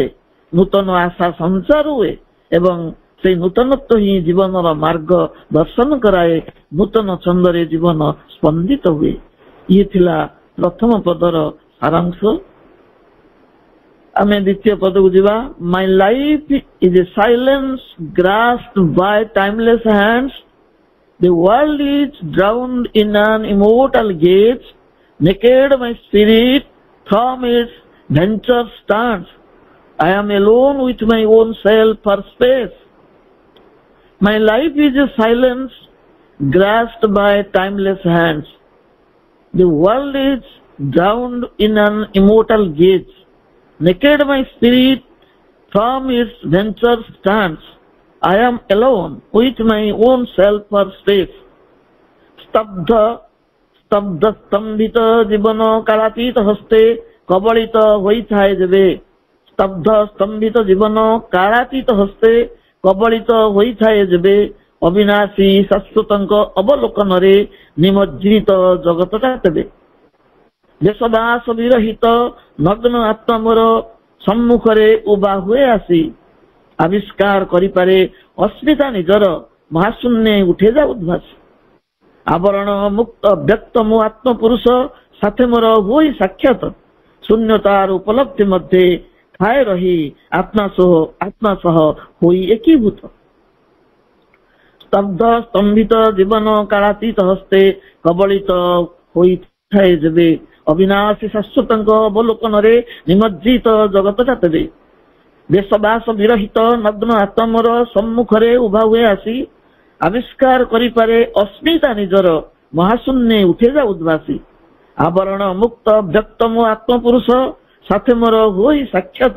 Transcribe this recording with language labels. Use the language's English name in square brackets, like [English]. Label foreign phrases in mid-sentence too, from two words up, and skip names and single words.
[Odia] ନୂତନ ଆଶା ସଞ୍ଚାର ହୁଏ ଏବଂ ସେଇ ନୂତନତ୍ୱ ହିଁ ଜୀବନର ମାର୍ଗ ଦର୍ଶନ କରାଏ। ନୂତନ ଛନ୍ଦରେ ଜୀବନ ସ୍ପନ୍ଦିତ ହୁଏ। ଇଏ ଥିଲା ପ୍ରଥମ ପଦର ସାରାଂଶ। ଆମେ ଦ୍ୱିତୀୟ ପଦକୁ ଯିବା। [English] My life is a silence grasped by timeless hands. The world is drowned in an immortal gaze. Naked my spirit from its venture stands. I am alone with my own self for space. My life is a silence grasped by timeless hands. The world is drowned in an immortal gaze. Naked my spirit from its venture stands. I am alone with my own self for space. [Odia] ସ୍ତବ୍ଧ ସ୍ତମ୍ଭିତ ଜୀବନ କାଳାତୀତ ହସ୍ତେ କବଳିତ ହୋଇଥାଏ ଯେବେ। ସ୍ତବ୍ଧ ସ୍ତମ୍ଭିତ ଜୀବନ କାଳାତୀତ ହସ୍ତେ କବଳିତ ହୋଇଥାଏ ଯେବେ। ଅବିନାଶୀ ଶାଶ୍ୱତଙ୍କ ଅବଲୋକନରେ ନିମଜ୍ଜିତ ଜଗତଟା ତେବେ। ଦେଶବାସ ବିରହିତ ନଗ୍ନ ଆତ୍ମା ମୋର ସମ୍ମୁଖରେ ଉଭା ହୁଏ ଆସି। ଆବିଷ୍କାର କରିପାରେ ଅସ୍ମିତା ନିଜର ମହାଶୂନ୍ୟ ଉଠେ ଯା ଉଦ୍ଭାସି। ଆବରଣ ମୁକ୍ତ ବ୍ୟକ୍ତ ମୋ ଆତ୍ମପୁରୁଷ ସାଥେ ମୋର ହୁଏ ସାକ୍ଷାତ। ଶୂନ୍ୟତାର ଉପଲବ୍ଧି ମଧ୍ୟରେ ଥାଏ ରହି ଆତ୍ମା ସହ ହୋଇ ଏକୀଭୂତ। ସ୍ତବ୍ଧ ସ୍ତମ୍ଭିତ ଜୀବନ କାଳାତୀତ ହସ୍ତେ କବଳିତ ହୋଇଥାଏ ଯେବେ। ଅବିନାଶୀ ଶାଶ୍ୱତଙ୍କ ଅବଲୋକନରେ ନିମଜ୍ଜିତ ଜଗତଟା ତେବେ। ଦେଶବାସ ବିରହିତ ନଗ୍ନ ଆତ୍ମାର ସମ୍ମୁଖରେ ଉଭା ହୁଏ ଆସି। ଆବିଷ୍କାର କରିପାରେ ଅସ୍ମିତା ନିଜର ମହାଶୂନ୍ୟ ଉଠେ ଯା ଉଦ୍ଭାସି। ଆବରଣ ମୁକ୍ତ ବ୍ୟକ୍ତ ମୋ ଆତ୍ମପୁରୁଷ ସାଥେ ମୋର ହୋଇ ସାକ୍ଷାତ।